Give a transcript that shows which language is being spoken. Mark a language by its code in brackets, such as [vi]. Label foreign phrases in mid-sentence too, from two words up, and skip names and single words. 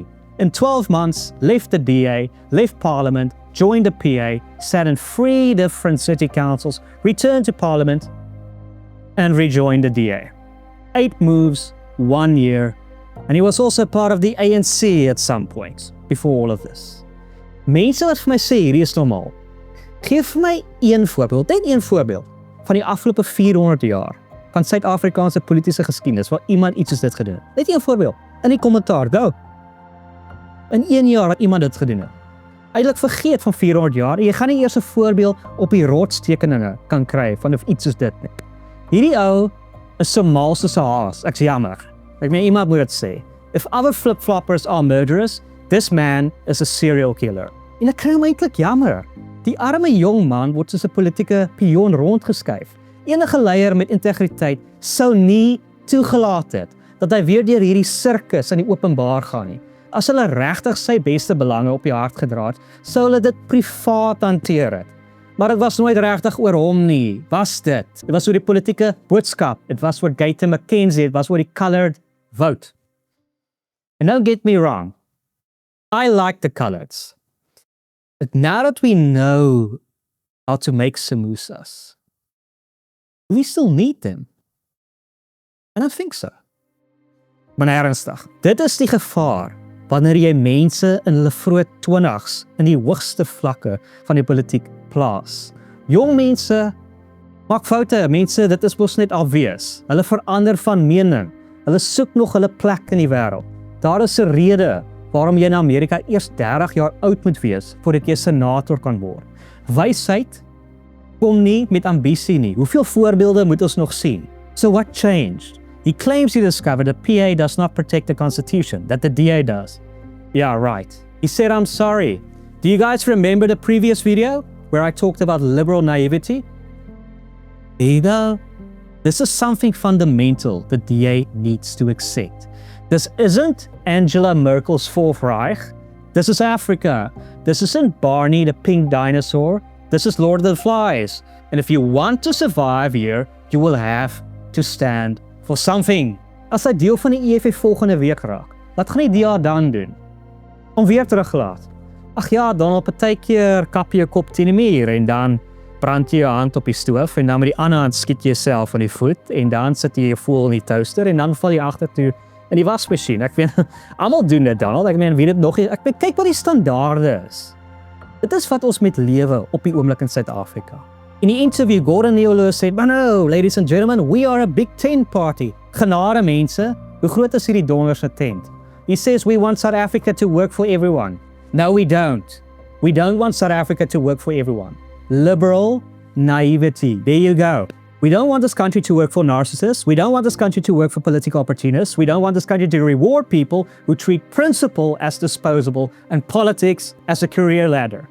[en] In 12 months, left the DA, left Parliament, joined the PA, sat in 3 different city councils, returned to Parliament, and rejoined the DA. 8 moves, 1 year, and he was also part of the ANC at some point, before all of this. [af] Mense wat vir my sê, hierdie is normaal. Geef vir my een voorbeeld, net een voorbeeld, van die afgelope 400 jaar, van Suid-Afrikaanse politiese geskiedenis, waar iemand iets soos dit gedoen het. Net een voorbeeld, in die kommentaar, go! In 1 jaar wat iemand dit gedoen het. Eintlik vergeet van 400 jaar, jy gaan nie eers 'n voorbeeld op die rotstekeninge kan kry van of iets soos dit nie. Hierdie ou is so mal soos 'n haas, ek's jammer. Ek meen iemand moet dit sê. [en] If other flip-floppers are murderers, this man is a serial killer. [af] En ek kry hom eintlik jammer. Die arme jong man word soos 'n politieke pion rondgeskuif. Enige leier met integriteit sou nie toegelaat het dat hy weer deur hierdie sirkus in die openbaar gaan nie. As hulle regtig sy beste belange op die hart gedra het, sou hulle dit privaat hanteer het. Maar dit was nooit regtig oor hom nie, was dit? Dit was oor die politieke boodskap, dit was oor Gayton McKenzie, dit was oor die colored vote. [en] And don't get me wrong, I like the coloreds. But now that we know how to make samosas, we still need them. And I think so. [af] Maar ernstig, dit is die gevaar wanneer jy mense in hulle vroeë 20's in die hoogste vlakke van die politiek plaas. Jong mense maak foute, mense, dit is mos net obvious. Hulle verander van mening. Hulle soek nog hulle plek in die wêreld. Daar is 'n rede waarom jy in Amerika eers 30 jaar oud moet wees voordat jy senator kan word. Wysheid kom nie met ambisie nie. Hoeveel voorbeelde moet ons nog sien? [en] So what changed? He claims he discovered the PA does not protect the Constitution, that the DA does. Yeah, right. He said, I'm sorry. Do you guys remember the previous video where I talked about liberal naivety? There you go. This is something fundamental the DA needs to accept. This isn't Angela Merkel's Fourth Reich. This is Africa. This isn't Barney the pink dinosaur. This is Lord of the Flies. And if you want to survive here, you will have to stand for something. [af] As hy deel van die EFF volgende week raak, wat gaan die DA dan doen? Om weer teruglaat. Ag ja, dan partykeer kap jy 'n kop teen die muur en dan brand jy jou hand op die stoof en dan met die ander hand skiet jy jouself in die voet en dan sit jy jou voel in die toaster en dan val jy agtertoe in die wasmasjien. Ek weet, almal doen dit dan. Ek meen, wie dit nog nie, ek weet, kyk wat die standaarde is. Dit is wat ons met lewe op die oomblik in Suid-Afrika. In die interview, [en] Gordon Neolo said, "But no, ladies and gentlemen, we are a big tent party." [af] Genade mense, hoe groot is hierdie donderse tent? [en] He says we want South Africa to work for everyone. No, we don't. We don't want South Africa to work for everyone. Liberal naivety. There you go. We don't want this country to work for narcissists. We don't want this country to work for political opportunists. We don't want this country to reward people who treat principle as disposable and politics as a career ladder.